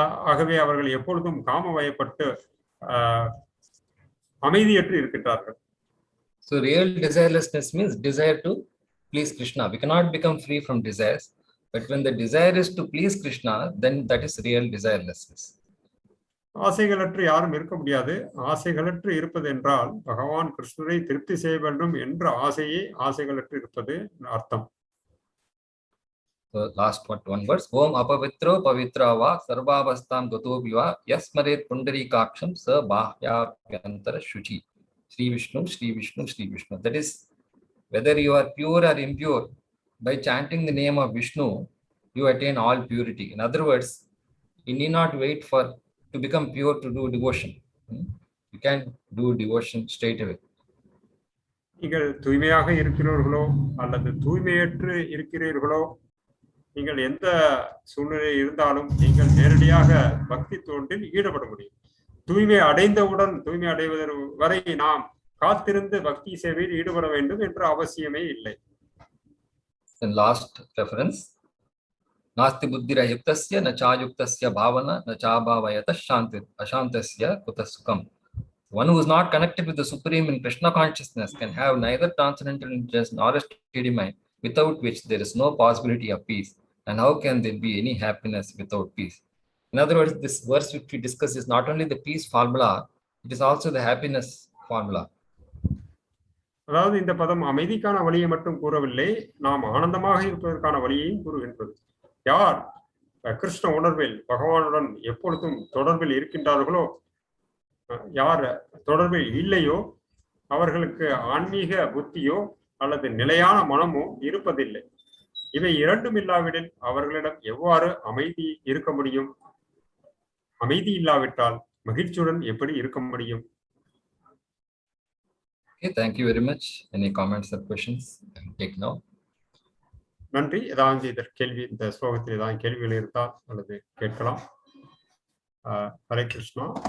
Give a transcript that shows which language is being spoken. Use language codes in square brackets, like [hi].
[ta] ஆகவே அவர்கள் எப்பொழுதும் காமவயப்பட்டு அமைதியற்று இருக்கின்றார்கள். [en] So real desirelessness means desire to please Kṛṣṇa. We cannot become free from desires, but when the desire is to please Kṛṣṇa, then that is real desirelessness. [ta] ஆசைகளற்று யாரும் இருக்க முடியாது. ஆசைகளற்று இருப்பது என்றால் பகவான் கிருஷ்ணரை திருப்தி செய்ய வேண்டும் என்ற ஆசைகளற்று இருப்பது அர்த்தம். [en] So last one verse. [sa] Om apavitro pavitra va sarva-bhūtānāṁ gato viva yasmaret pundarikaksham sa bahyāpyantara shuchi. Sri Vishnu, Sri Vishnu, Sri Vishnu. [en] That is, whether you are pure or impure, by chanting the name of Vishnu, you attain all purity. In other words, you need not wait to become pure to do devotion. You can do devotion straight away. [ta] நீங்கள் தூய்மையாக இருக்கிறீர்களோ அல்லது தூய்மையற்று இருக்கிறீர்களோ, நீங்கள் எந்த சூழ்நிலை இருந்தாலும் நீங்கள் நேரடியாக பக்தி தொண்டில் ஈடுபட முடியும். தூய்மை அடைவதற்கு வரை நாம் காத்திருந்து பக்தி சேவையில் ஈடுபட வேண்டும் என்ற அவசியமே இல்லை. [en] And last reference. [sa] Nasti buddhira yuktasya na chayuktasya bhavana na chabhavayata śāntim aśāntasya kutasukam. [en] One who is not connected with the Supreme in Kṛṣṇa consciousness can have neither transcendental interest nor a steady mind, without which there is no possibility of peace. And how can there be any happiness without peace? In other words, this verse which we discuss is not only the peace formula, it is also the happiness formula. [ta] அதாவது இந்த பதம் அமைதிக்கான வழியை மட்டும் கூறவில்லை, நாம் ஆனந்தமாக இருப்பதற்கான வழியையும் கூறுகின்றது. யார் கிருஷ்ண உணர்வில் பகவானுடன் எப்பொழுதும் தொடர்பில் இருக்கின்றார்களோ, யார் தொடர்பில் இல்லையோ அவர்களுக்கு ஆன்மீக புத்தியோ அல்லது நிலையான மனமோ இருப்பதில்லை. இவை இரண்டும் இல்லாவிடில் அவர்களிடம் எவ்வாறு அமைதி இருக்க முடியும்? அமைதி இல்லாவிட்டால் மகிழ்ச்சியுடன் எப்படி இருக்க முடியும்? [en] Okay, thank you very much. Any comments or questions? Take now. [ta] நன்றி. ஏதாவது இந்த ஸ்லோகத்தில் ஏதாவது கேள்விகள் இருந்தால் அல்லது கேட்கலாம். ஹரே கிருஷ்ணா.